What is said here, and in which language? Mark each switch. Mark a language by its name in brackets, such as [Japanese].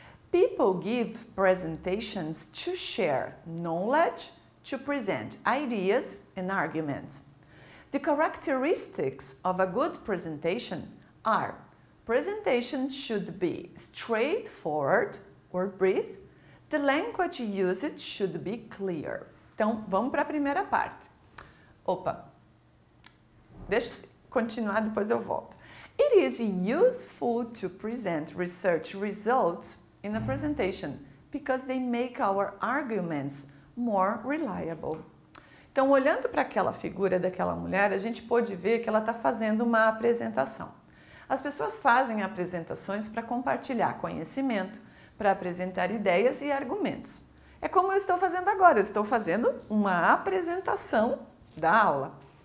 [English] People give presentations to share knowledge, to present ideas and arguments. The characteristics of a good presentation are: presentation should be straightforward or brief. The language used should be clear. [Portuguese] Então, vamos para a primeira parte. Deixa eu continuar, depois eu volto. [English] It is useful to present research results in a presentation because they make our arguments more reliable. [Portuguese] Então, olhando para aquela figura daquela mulher, a gente pode ver que ela está fazendo uma apresentação. As pessoas fazem apresentações para compartilhar conhecimento, para apresentar ideias e argumentos. É como eu estou fazendo agora, eu estou fazendo uma apresentação da aula.